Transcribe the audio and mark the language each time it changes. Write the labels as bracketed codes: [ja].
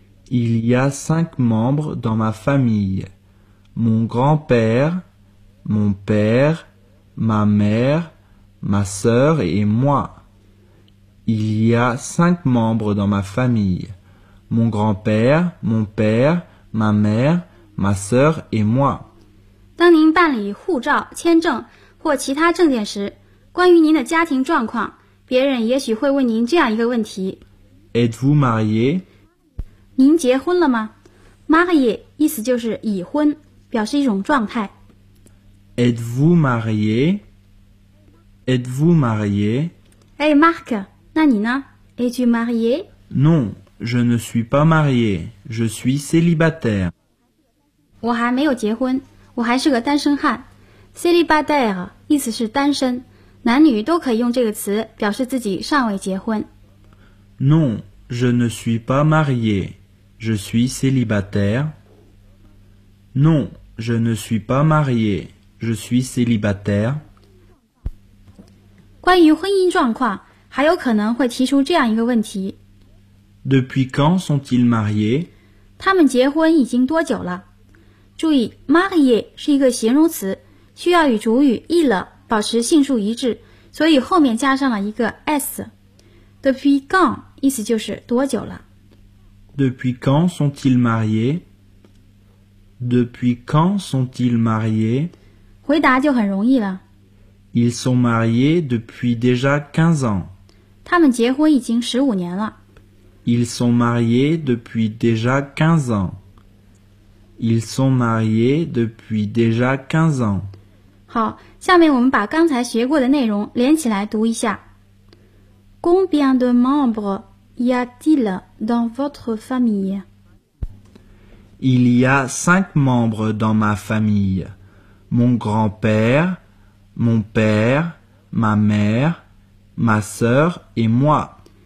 [fr] Il y a 5 membres dans ma famille. Mon grand-père, mon père, ma mère, ma sœur et moi. Il y a 5 membres dans ma famille. Mon grand-père, mon père, ma mère, ma sœur et moi. [zh] 当您办理护照、签证或其他证件时，关于您的家庭状况，别人也许会问您这样一个问题。 [fr] Êtes-vous marié? [zh] 您结婚了吗 ？Marié 意思就是已婚，表示一种状态。 [fr] Êtes-vous marié? Êtes-vous marié? [en] Hey, Marc. [zh] 那你呢 ? [fr] Es-tu marié? Non, je ne suis pas marié. Je suis célibataire. [zh] 我还没有结婚，我还是个单身汉。Célibataire 意思是单身，男女都可以用这个词表示自己尚未结婚。 [fr] Non, je ne suis pas marié. Je suis célibataire. Non, je ne suis pas marié. Je suis célibataire. [zh] 关于婚姻状况还有可能会提出这样一个问题。 [fr] Depuis quand sont-ils mariés? [zh] 他们结婚已经多久了？注意 ,marié 是一个形容词，需要与主语 il 保持性数一致，所以后面加上了一个 s。 Depuis quand 意思就是多久了。 [fr] Depuis quand sont-ils mariés? Depuis quand sont-ils mariés? [zh] 回答就很容易了。 [fr] Ils sont mariés depuis déjà 15 ans. [zh] 他们结婚已经十五年了。 [fr] Ils sont mariés depuis déjà 15 ans. Ils sont mariés depuis déjà 15 ans. [zh] 好，下面我们把刚才学过的内容连起来读一下。 [fr] Combien de membres y a-t-il dans votre famille? Il y a 5 membres dans ma famille. Mon grand-père, mon père, ma mère,Ma sœur et moi.